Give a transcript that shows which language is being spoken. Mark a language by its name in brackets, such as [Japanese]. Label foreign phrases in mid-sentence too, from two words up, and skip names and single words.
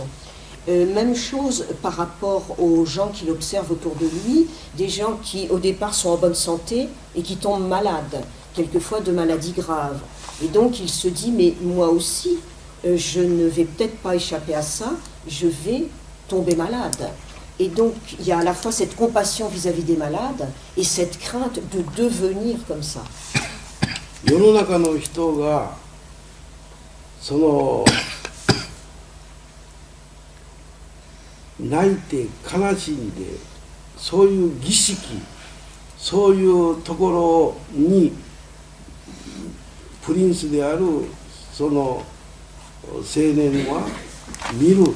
[French] Même chose par rapport aux gens qu'il observe autour de lui, des gens qui au départ sont en bonne santé et qui tombent malades, quelquefois de maladies graves. Et donc il se dit, mais moi aussi, je ne vais peut-être pas échapper à ça, je vais tomber malade. Et donc il y a à la fois cette compassion vis-à-vis des malades et cette crainte de devenir comme ça. [Japanese] 世の中の人がその泣いて悲しんで、そういう儀式、そういうところにプリンスであるその青年は見る。